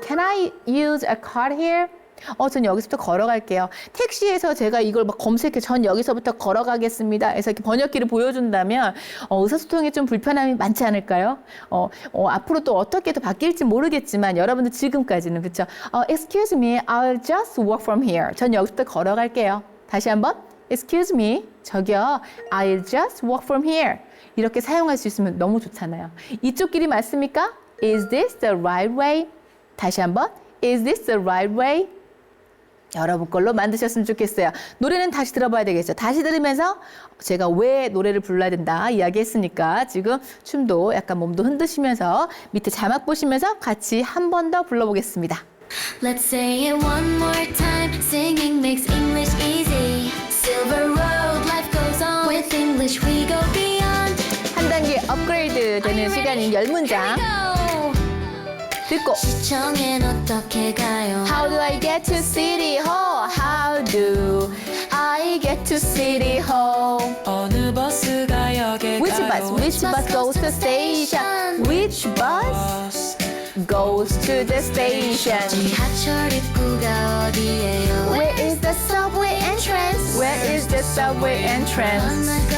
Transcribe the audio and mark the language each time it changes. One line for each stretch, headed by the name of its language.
English: Can I use a card here?
Korean: 전 여기서부터 걸어갈게요. 택시에서 제가 이걸 막 검색해, 전 여기서부터 걸어가겠습니다. 그래서 이렇게 번역기를 보여준다면 의사소통에 좀 불편함이 많지 않을까요? 앞으로 또 어떻게 더 바뀔지 모르겠지만 여러분들 지금까지는 그렇죠?
English: Excuse me, I'll just walk from here.
Korean: 전 여기서부터 걸어갈게요.
English: 다시 한번, Excuse me, 저기요, I'll just walk from here.
Korean: 이렇게 사용할 수 있으면 너무 좋잖아요. 이쪽 길이 맞습니까?
English: Is this the right way?
Korean: 다시 한번,
English: Is this the right way?
Korean: 여러분 걸로 만드셨으면 좋겠어요. 노래는 다시 들어봐야 되겠죠. 다시 들으면서 제가 왜 노래를 불러야 된다 이야기했으니까 지금 춤도 약간 몸도 흔드시면서 밑에 자막 보시면서 같이 한 번 더 불러보겠습니다.
English: Let's say it one more time. Singing makes English easy. Silver Road, life goes on. With English we go beyond.
Korean: 한 단계 업그레이드 되는 시간인 10문장.
English: Go.
Korean: 듣고 시청엔 어떻게 가요?
English: How do I get to City Hall? How do I get to City Hall?
Korean: 어느 버스가 역에
English: Which
Korean: 가요?
English: bus? Which bus goes to the station? Which bus goes to the station?
Korean: 지하철 입구가 어디예요?
English: Where is the subway entrance? Where is the subway entrance?